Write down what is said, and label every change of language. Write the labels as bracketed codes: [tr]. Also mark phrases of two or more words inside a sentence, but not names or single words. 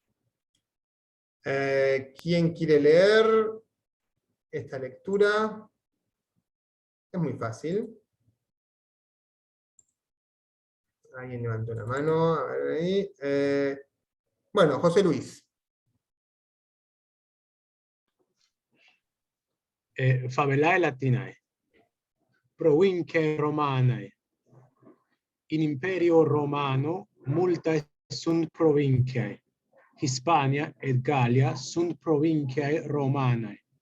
[es] ¿Quién quiere leer esta lectura? Es muy fácil. Alguien levantó la mano. A ver ahí. Bueno, José Luis. [la] Favelae Latinae, provinciae Romanae. In Imperio Romano multae sunt provinciae. Hispania et Gallia sunt provinciae Romanae.